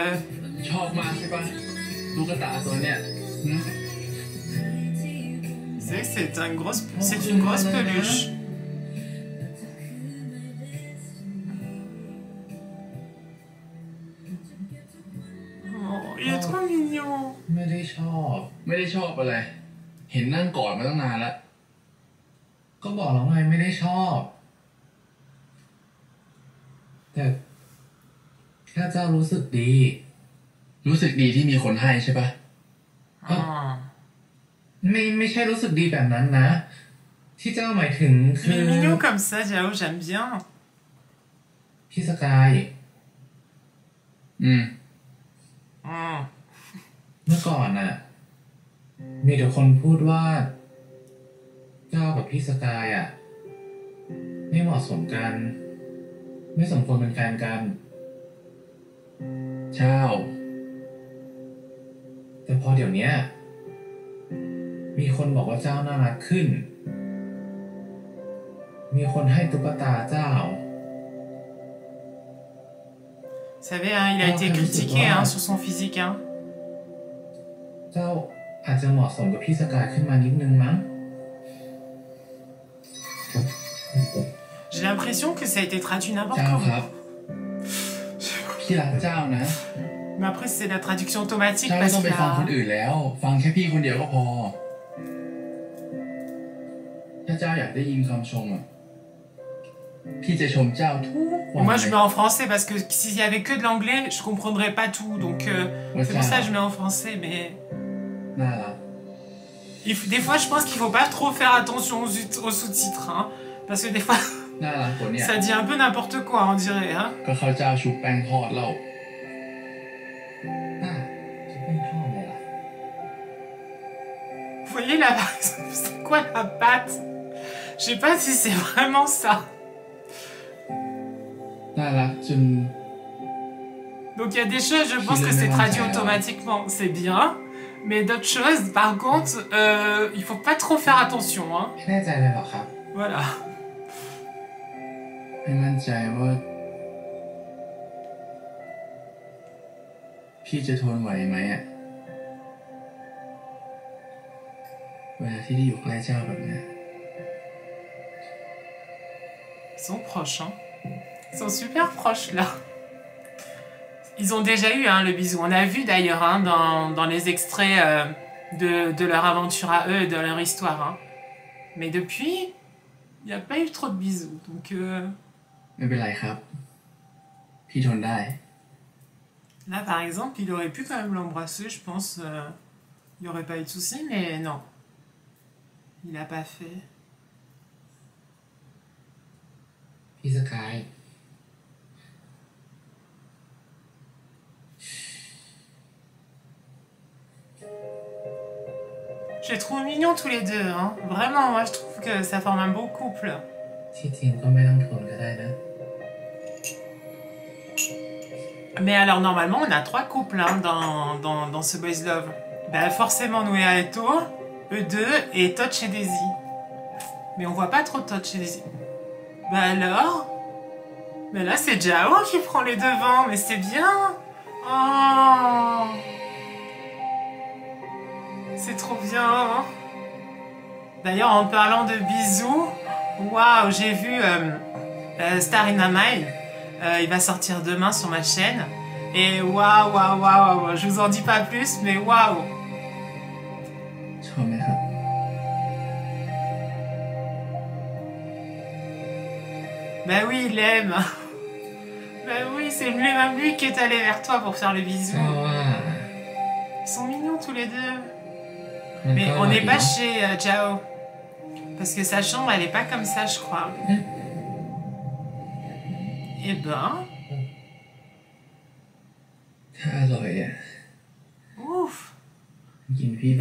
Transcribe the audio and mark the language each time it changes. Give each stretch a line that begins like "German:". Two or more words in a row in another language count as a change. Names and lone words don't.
French: C'est une grosse peluche. Oh, il est trop mignon.
Thai: ไม่ได้ชอบอะไรเห็นนั่งกอดมาตั้งนานแล้วก็บอกแล้วไงไม่ได้ชอบแต่แค่เจ้ารู้สึกดีที่มีคนให้ใช่ปะไม่ใช่รู้สึกดีแบบนั้นนะที่เจ้าหมายถึงคือ
French: Il est mignon comme ça, Jao, j'aime bien.
Thai: พี่สกายเมื่อก่อนน่ะมีแต่คนพูดว่าเจ้ากับพี่สกายอ่ะไม่เหมาะสมกันไม่สมควรเป็นแฟนกัน เจ้าแต่พอเดี๋ยวนี้มีคนบอกว่าเจ้าน่ารักขึ้นมีคนให้ตุ๊กตาเจ้า
French: Vous savez, hein, il a été critiqué hein, sur son physique. Hein.
Thai: เจ้าอาจจะเหมาะสมกับพี่สกายขึ้นมานิดนึงมั้ง
French: J'ai l'impression que ça a été traduit n'importe
Thai: เจ้าค
French: comment.
Thai: รับพี่รักเจ้านะ
French: Mais après, c'est la traduction automatique
Thai: เจ้าไม่
French: parce
Thai: ต้องไป
French: qu'il
Thai: ฟังคน
French: a...
Thai: อื่นแล้ว ฟังแค่พี่คนเดียวก็พอ ถ้าเจ้าอยากได้ยินคำชมอ่ะพี่จะชมเจ้าทุกวัน
French: Moi, je mets en français parce que s'il y avait que de l'anglais, je comprendrais pas tout. Donc, c'est pour ça que je mets en français. Mais
Thai: น่ารัก
French: des fois, je pense qu'il faut pas trop faire attention aux sous-titres. Hein, parce que des fois,
Thai: น่ารักกว่าเนี่ย
French: ça dit un peu n'importe quoi, on dirait. Hein.
Thai: ก็เขาเจ้าชุบแป้งทอดเราชุบแป้งทอดเลยล่ะ
French: Vous voyez là, c'est quoi la pâte? Je sais pas si c'est vraiment ça.
Thai: น่ารักจน
French: Donc il y a des choses, je pense que c'est traduit automatiquement, c'est bien. Mais d'autres choses, par contre, il faut pas trop faire attention. Hein.
Thai: แน่ใจเลยเหรอครับ
French: Voilà.
Thai: ไม่มั่นใจว่าพี่จะทนไหวไหมอ่ะเวลาที่ได้อยู่ใกล้เจ้าแบบนี้
French: Ils sont proches, hein. Ils sont super proches là. Ils ont déjà eu hein, le bisou. On a vu d'ailleurs hein, dans les extraits de leur aventure à eux, de leur histoire. Hein. Mais depuis, il n'y a pas eu trop de bisous. Donc,
Thai: ไม่เป็นไรครับ พี่ทนได้
French: là, par exemple, il aurait pu quand même l'embrasser, je pense. Il n'y aurait pas eu de souci, mais non. Il n'a pas fait.
Thai: พี่สกาย
French: Je les trouve mignons tous les deux. Hein. Vraiment, moi, je trouve que ça forme un beau couple.
Thai: ที่จริงก็ไม่ต้องทนก็ได้นะ
French: Mais alors, normalement, on a 3 couples hein, dans ce
English: Boys Love.
French: Ben, forcément, Noéa et To, eux deux, et Touch et Daisy. Mais on voit pas trop Touch et Daisy. Ben alors? Ben là, c'est Jao qui prend les devants, mais c'est bien. Oh! C'est trop bien. Hein. D'ailleurs, en parlant de bisous, waouh, j'ai vu Star in My Mind. Il va sortir demain sur ma chaîne. Et waouh, waouh, waouh, je vous en dis pas plus, mais waouh.
Thai: ชอบไหมครับ
French: Ben oui, il aime. Ben oui, c'est même lui qui est allé vers toi pour faire le bisou.
Thai: เพราะว่า
French: Ils sont mignons tous les deux.
Thai: มัน
French: Mais
Thai: ก็
French: on
Thai: อร่อย
French: n'est
Thai: ดี
French: pas
Thai: เนาะ
French: chez Jao. Parce que sa chambre, elle est pas comme ça, je crois. Eh ben,
Thai: ถ้าอร่อยอ่ะ
French: ouf.
Thai: กินพี่ไป